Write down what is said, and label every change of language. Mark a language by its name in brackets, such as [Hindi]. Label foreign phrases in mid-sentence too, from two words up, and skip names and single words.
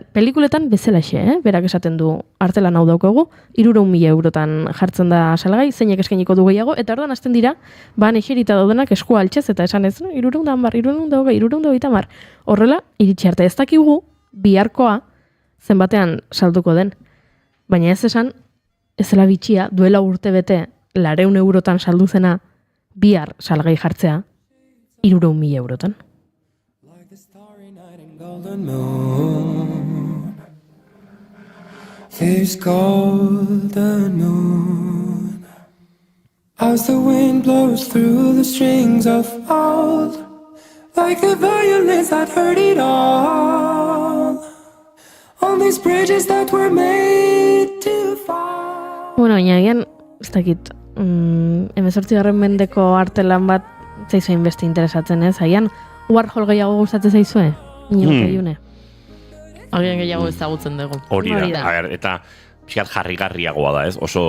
[Basque] Pelikuletan bezalaxe, berak esaten du artelan hau daukagu, 300.000 eurotan jartzen da salgai, zeinek eskainiko du gehiago, eta orduan hasten dira, eserita daudenak eskua altxez, eta esan ez, 320, horrela, iritsi arte ez dakigu, biharkoa zenbatean salduko den. Baina ez esan, ez dela bitxia, duela urte bete, 400 eurotan saldu zena, bihar salgai jartzea, 300.000 eurotan. [English] There's golden moon as the wind blows through the strings of old, like the violins that heard it all. On these bridges that were made to fall. [Basque] Baina egian, ez dakit, 18. mendeko artelan bat zaizuen beste interesatzen ez, agian Warhol gehiago gustatzen zaizue? Iune. Agian gehiago ezagutzen dugu. Hori da, a ber, eta pixkat jarrigarriagoa da ez, oso...